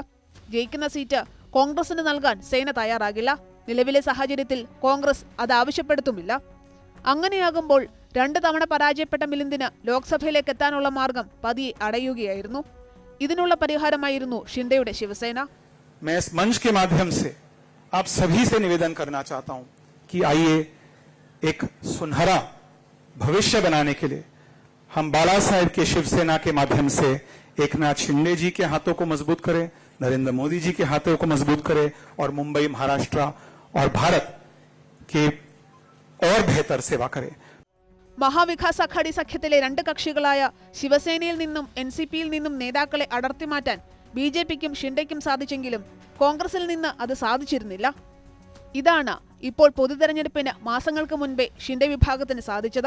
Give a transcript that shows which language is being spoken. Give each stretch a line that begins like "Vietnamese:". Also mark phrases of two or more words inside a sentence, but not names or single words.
Malayalam: ജയിക്കുന്ന സീറ്റ് കോൺഗ്രസിന് നൽകാൻ സേന തയ്യാറാകില്ല. നിലവിലെ സാഹചര്യത്തിൽ കോൺഗ്രസ് അത് ആവശ്യപ്പെടുത്തുമില്ല. അങ്ങനെയാകുമ്പോൾ 2 തവണ പരാജയപ്പെട്ട മിലിന്ദിന് ലോക്സഭയിലേക്ക് എത്താനുള്ള മാർഗം പതിയെ അടയുകയായിരുന്നു. ഇതിനുള്ള പരിഹാരമായിരുന്നു ഷിൻഡെയുടെ ശിവസേന.
Hindi: मैं इस मंच के माध्यम से आप सभी से निवेदन करना चाहता हूं कि आइए एक सुनहरा भविष्य बनाने के लिए हम बाला साहेब के शिवसेना के माध्यम से एकनाथ शिंदे जी के हाथों को मजबूत करें, नरेंद्र मोदी जी के हाथों को मजबूत करें और मुंबई, महाराष्ट्र और भारत के और बेहतर सेवा करें.
Malayalam: മഹാവികാസ് അഘാടി സഖ്യത്തിലെ 2 കക്ഷികളായ ശിവസേനയിൽ നിന്നും NCPയിൽ നിന്നും നേതാക്കളെ അടർത്തിമാറ്റാൻ BJPക്കും ഷിൻഡെയ്ക്കും സാധിച്ചെങ്കിലും കോൺഗ്രസിൽ നിന്ന് അത് സാധിച്ചിരുന്നില്ല. ഇതാണ് ഇപ്പോൾ പൊതുതെരഞ്ഞെടുപ്പിന് മാസങ്ങൾക്ക് മുൻപേ ഷിൻഡെ വിഭാഗത്തിന് സാധിച്ചത്.